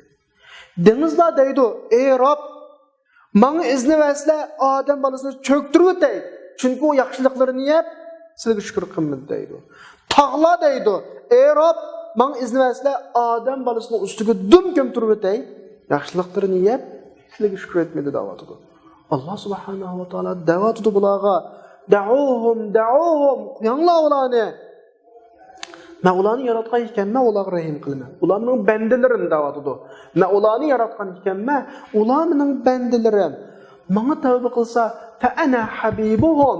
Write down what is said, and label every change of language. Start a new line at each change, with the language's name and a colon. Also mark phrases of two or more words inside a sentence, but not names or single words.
Uzbek: Dengizlar deydi, ey Rob, menga izn bersang, odam bolasini cho'ktirib o'tay. Chunki u yaxshiliklarini yeb, sizga shukr qilmadi deydi. Tog'lar deydi, ey Rob, menga izn bersang, odam bolasini ustiga dum ko'mtirib o'tay. Yaxshiliklarini yeb, sizga shukr etmedi da'vatida. Allah
Arabic: سبحانه وتعالى
Uzbek: da'vatida bularga da'uhum qo'yinglar ularni. Men ularni yaratgan ekanman, ularga rahim qilman. Ularning bandalarim da'vatida. Men ularni yaratgan ekanman, ular mening bandalarim. Menga tavba qilsa,
Arabic: فأنا حبيبهم.